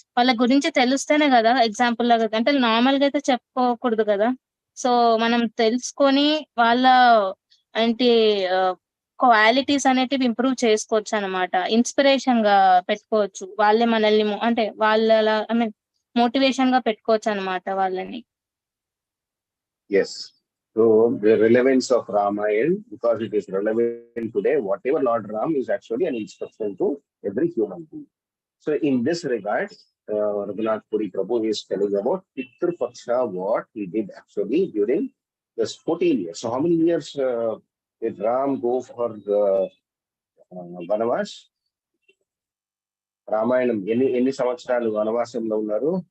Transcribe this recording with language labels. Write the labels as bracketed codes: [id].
[te] వాళ్ళ గురించి తెలుస్తేనే కదా ఎగ్జాంపుల్ లాగా, అంటే నార్మల్ గా అయితే చెప్పుకోకూడదు కదా. సో మనం తెలుసుకొని వాళ్ళ అంటే క్వాలిటీస్ అనేటివి ఇంప్రూవ్ చేసుకోవచ్చు అనమాట. ఇన్స్పిరేషన్ గా పెట్టుకోవచ్చు వాళ్ళే మనల్ని, అంటే వాళ్ళ [en] I mean [te] మోటివేషన్ గా పెట్టుకోవచ్చు అనమాట వాళ్ళని. [en] Yes. So the relevance of Ramayana, because it is relevant today, whatever Lord Ram is actually an instruction to every human being. So in this regard, Raghunath Puri Prabhu is telling about Pitru Paksha, what he did actually during this 14 years. So how many years did Ram go for Vanavas? [te] Ramayanam, ఎన్ని సంవత్సరాలు వనవాసంలో ఉన్నారు?